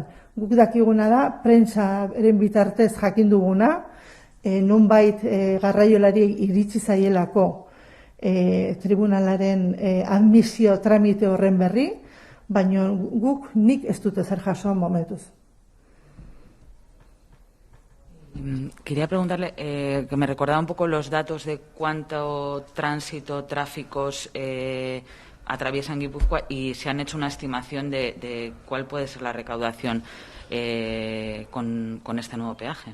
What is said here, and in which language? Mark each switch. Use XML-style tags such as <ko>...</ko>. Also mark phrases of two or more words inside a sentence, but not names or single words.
<eu>Guk dakiguna da, prentsaren bitartez jakin duguna, nonbait garraiolari iritsi zaielako tribunalaren admisio tramite horren berri, baina guk nik ez dut ezer jaso momentuz.</eu> <es>Quería preguntarle, que me recordaba un poco los datos de cuánto tránsito, tráficos atraviesan Guipúzcoa y se han hecho una estimación de cuál puede ser la recaudación con este nuevo peaje.</es>